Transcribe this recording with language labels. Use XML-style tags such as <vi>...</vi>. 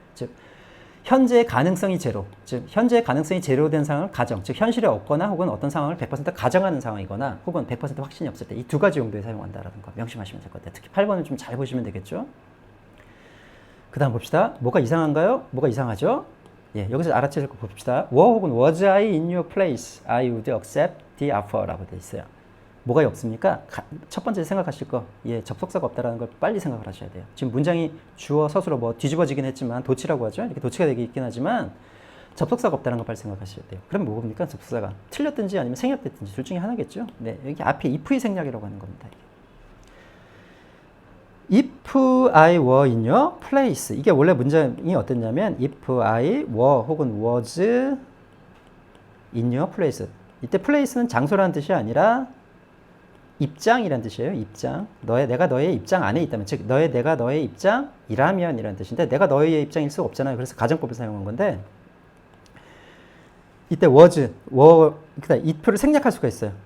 <ko>즉 현재의 가능성이 제로, 즉 현재의 가능성이 제로된 상황을 가정, 즉 현실에 없거나 혹은 어떤 상황을 100% 가정하는 상황이거나 혹은 100% 확신이 없을 때 이 두 가지 용도에 사용한다라는 거 명심하시면 될 것 같아요. 특히 8번을 좀 잘 보시면 되겠죠. 그 다음 봅시다. 뭐가 이상한가요? 뭐가 이상하죠? 여기서 알아채실 거 봅시다.</ko> <en>Were</en> <ko>혹은</ko> <en>was I in your place? I would accept the offer라고</en> <ko>되어 있어요. 뭐가 없습니까? 첫 번째 생각하실 거, 접속사가 없다라는 걸 빨리 생각을 하셔야 돼요. 지금 문장이 주어, 서술어 뭐 뒤집어지긴 했지만 도치라고 하죠. 이렇게 도치가 되긴 있긴 하지만 접속사가 없다는 걸 빨리 생각하셔야 돼요. 그럼 뭐입니까? 접속사가 틀렸든지 아니면 생략됐든지 둘 중에 하나겠죠. 여기 앞에 if의 생략이라고 하는 겁니다.</ko> <en>If I were in your place.</en> <ko>이게 원래 문장이 어땠냐면</ko> <en>if I were</en> <ko>혹은</ko> <en>was in your place.</en> <ko>이때 place는 장소라는 뜻이 아니라 입장이란 뜻이에요. 입장. 내가 너의 입장 안에 있다면, 즉 내가 너의 입장이라면 이라는 뜻인데 내가 너의 입장일 수가 없잖아요. 그래서 가정법을 사용한 건데 이때 was, were, 그다음 if를 생략할 수가 있어요.</ko>